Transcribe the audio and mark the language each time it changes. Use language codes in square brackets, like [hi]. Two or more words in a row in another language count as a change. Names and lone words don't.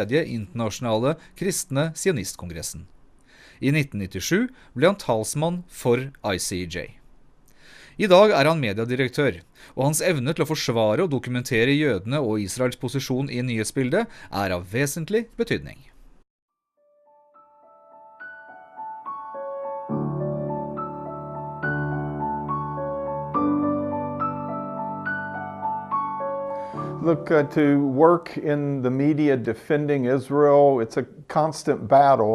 [no] internasjonale kristne sionistkongressen. I 1997 ble han talsmann for ICEJ. I dag er han mediedirektør, og hans evne til å forsvare og dokumentere jødene og Israels posisjon i nyhetsbildet er av vesentlig betydning. [en] Look, to work in the media defending Israel, it's a constant battle.